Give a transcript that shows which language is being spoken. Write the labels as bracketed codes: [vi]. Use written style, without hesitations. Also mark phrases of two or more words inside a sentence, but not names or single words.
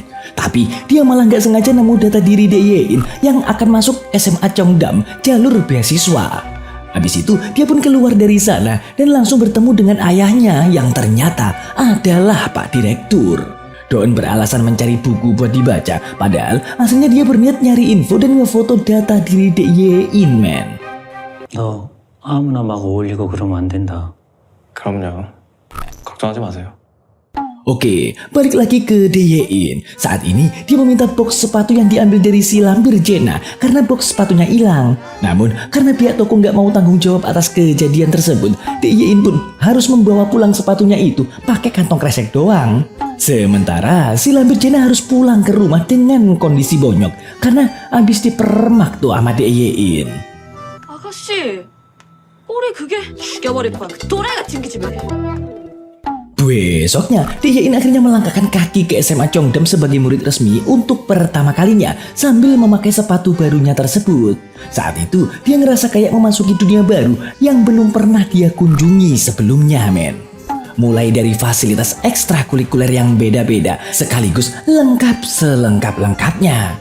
[id] Tapi dia malah gak sengaja nemu data diri Dek Yein yang akan masuk SMA Cheongdam jalur beasiswa. Habis itu dia pun keluar dari sana dan langsung bertemu dengan ayahnya yang ternyata adalah Pak Direktur. Doon beralasan mencari buku buat dibaca, padahal aslinya dia berniat nyari info dan ngefoto data diri Dek Yein men. [ko] 너 아무나 막 어울리고 그러면 안 된다. 그럼요. 걱정하지 마세요. [id] Oke, balik lagi ke Dek Yein. Saat ini dia meminta box sepatu yang diambil dari si lampir Jena karena box sepatunya hilang. Namun karena pihak toko nggak mau tanggung jawab atas kejadian tersebut, Dek Yein pun harus membawa pulang sepatunya itu pakai kantong kresek doang. Sementara si lampir Jena harus pulang ke rumah dengan kondisi bonyok karena habis dipermak tuh sama Dek Yein. [ko] 아가씨, 꼬리 그게 죽여버릴 거야. 그 또라이 같은 기집애. [id] Besoknya, Dek Yein akhirnya melangkahkan kaki ke SMA Cheongdam sebagai murid resmi untuk pertama kalinya sambil memakai sepatu barunya tersebut. Saat itu, dia ngerasa kayak memasuki dunia baru yang belum pernah dia kunjungi sebelumnya, men. Mulai dari fasilitas ekstrakurikuler yang beda-beda, sekaligus lengkap selengkap-lengkapnya.